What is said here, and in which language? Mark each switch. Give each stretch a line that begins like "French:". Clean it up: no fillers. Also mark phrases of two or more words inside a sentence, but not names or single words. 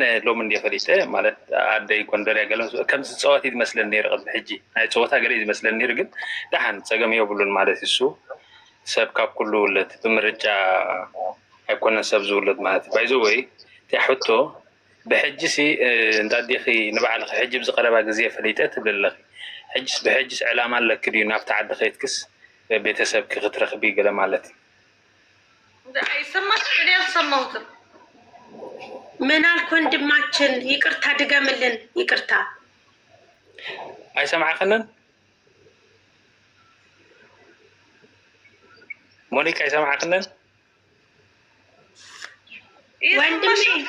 Tigrinya: ሎም እንዲ ፈሊጠ ማለት ኣደይ ጎንደርያ ገለ ከምዚ ፀወት ዝመስለኒ ነይሩ። ቅድሚ ሕጂ ናይ ፀወታ ገለ ዝመስለኒ ነይሩ፣ ግን ድሓን ፀገም የብሉን ማለት እሱ ሰብ ካብ ኩሉ ውለት ብምርጫ ኣይኮነን ሰብ ዝውለት ማለት እዩ። ባይዞ ወይ ሕቶ ብሕጂ ሲ እንዳዲኺ ንባዕልኺ ሕጂ ብዝቀረባ ግዜ ፈሊጠ ትብል ኣለኺ። ሕጂስ ብሕጂስ ዕላማ ኣለክ ድዩ ናብቲ ዓዲ ከይትክስ ቤተሰብኪ ክትረክቢ ገለ ማለት እዩ።
Amharic: አይሰማሽ? እኔ አልሰማሁትም። ምን አልክ ወንድማችን? ይቅርታ ድገምልን። ይቅርታ
Tigrinya: አይሰማዕክንን? ሞኒካ አይሰማዕክንን?
Amharic: ወንድሜ